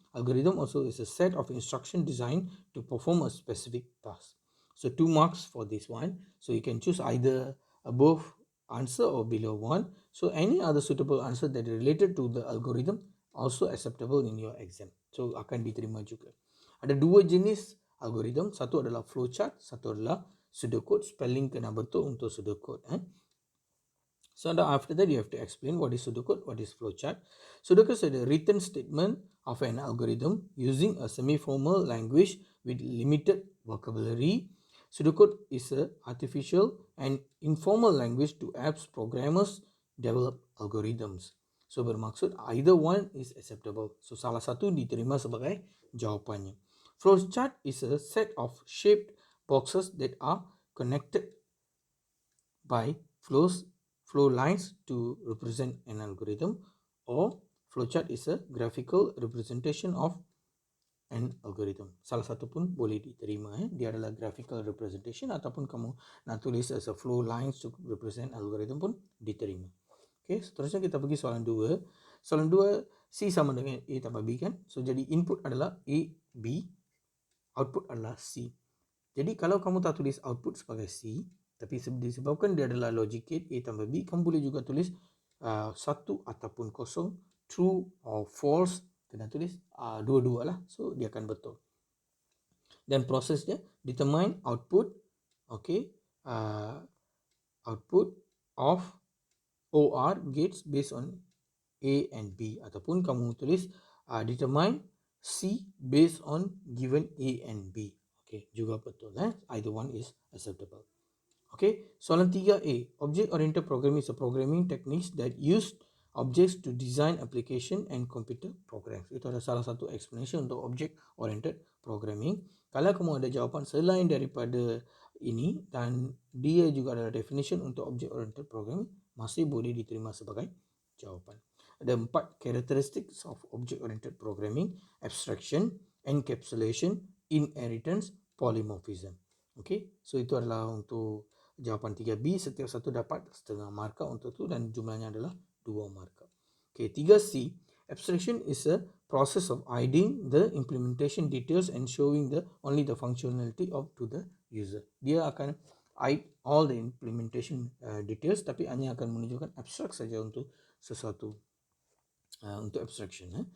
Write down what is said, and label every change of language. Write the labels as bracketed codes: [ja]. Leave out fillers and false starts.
[en] Algorithm also is a set of instruction designed to perform a specific task. So 2 marks for this one. So you can choose either above answer or below one. So any other suitable answer that is related to the algorithm also acceptable in your exam. [ms] So akan diterima juga. Ada dua jenis algorithm, satu adalah flowchart, satu adalah pseudocode. Spelling kena betul untuk pseudocode. [en] So after that you have to explain what is pseudocode, what is flowchart. Pseudocode is a written statement of an algorithm using a semi-formal language with limited vocabulary. Pseudocode is an artificial and informal language to help programmers develop algorithms. So bermaksud either one is acceptable. [ms] So salah satu diterima sebagai jawapannya. [en] Flowchart is a set of shaped boxes that are connected by flow lines to represent an algorithm, or flowchart is a graphical representation of an algorithm. [ms] Salah satu pun boleh diterima. Dia adalah graphical representation ataupun kamu nak tulis as a flow lines to represent algorithm pun diterima. Okay, seterusnya kita pergi soalan 2. Soalan 2, C sama dengan A tambah B kan? So jadi input adalah A, B, output adalah C. Jadi kalau kamu tak tulis output sebagai C, tapi disebabkan dia adalah logic gate A tambah B, kamu boleh juga tulis 1 ataupun kosong, true or false, kena tulis dua-dua lah. So dia akan betul. [en] Dan prosesnya determine output, okay, output of OR gates based on A and B, ataupun kamu tulis determine C based on given A and B. Okay, juga betul. Either one is acceptable. Okay, soalan 3A. Object-oriented programming is a programming techniques that use objects to design application and computer programs. [ms] Itu adalah salah satu explanation untuk object-oriented programming. Kalau kamu ada jawapan selain daripada ini dan dia juga adalah definition untuk object-oriented programming, masih boleh diterima sebagai jawapan. [en] Ada 4 characteristics of object-oriented programming: abstraction, encapsulation, inheritance, polymorphism. [ms] Okay, so itu adalah untuk jawapan 3B. Setiap satu dapat setengah markah untuk tu dan jumlahnya adalah 2 markah. [en] Okay, 3C. Abstraction is a process of hiding the implementation details and showing only the functionality to the user. [ms] Dia akan hide all the implementation details tapi hanya akan menunjukkan abstract saja untuk sesuatu. Untuk abstraction.